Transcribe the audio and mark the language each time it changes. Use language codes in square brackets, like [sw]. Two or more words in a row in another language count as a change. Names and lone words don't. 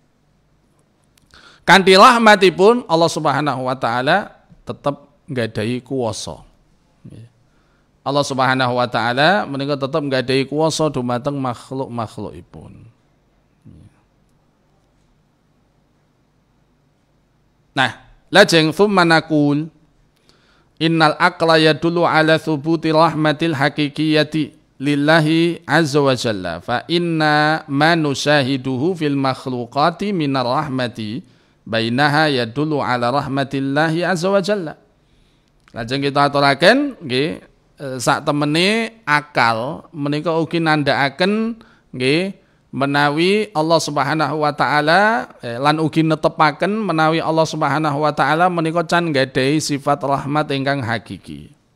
[jv] Kanthi rahmatipun [ar] الله سبحانه وتعالى [jv] tetap nggadahi kuwasa. [ar] الله سبحانه وتعالى [jv] menika tetap nggadahi kuwasa dumateng makhluk-makhlukipun. Nah, lajeng [ar] ثم نقول إن العقل يدل على ثبوت الرحمة الحقيقية لله عز وجل فإن ما نشاهده في المخلوقات من الرحمة بينها يدل على رحمة الله عز وجل. [jv] Lajeng kita aturaken nggih sak temene akal menika ugi nandhakaken nggih menawi [ar] الله سبحانه وتعالى [jv] lan ugi netepaken menawi [ar] الله سبحانه وتعالى [jv] menika can nggadahi sifat rahmat ingkang hakiki.